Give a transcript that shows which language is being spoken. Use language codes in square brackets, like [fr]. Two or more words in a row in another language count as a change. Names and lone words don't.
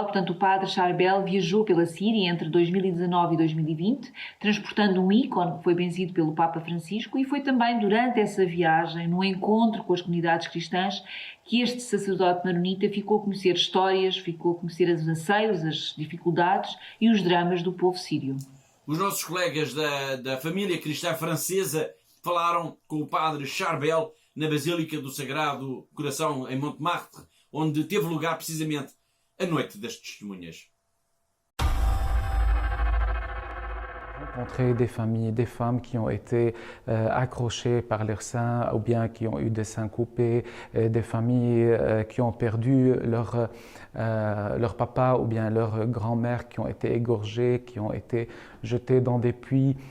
[pt] Portanto, o padre Charbel viajou pela Síria entre 2019 e 2020, transportando um ícone que foi benzido pelo Papa Francisco, e foi também durante essa viagem, no encontro com as comunidades cristãs, que este sacerdote maronita ficou a conhecer histórias, ficou a conhecer os anseios, as dificuldades e os dramas do povo sírio. Os nossos colegas da família cristã francesa falaram com o padre Charbel na Basílica do Sagrado Coração, em Montmartre, onde teve lugar precisamente a Noite das Testemunhas. [fr] Rencontrer des familles, des femmes qui ont été accrochées par leurs seins ou bien qui ont eu des seins coupés, des familles qui ont perdu leur papa ou bien leur grand-mère, qui ont été égorgées, qui ont été jetées dans des puits.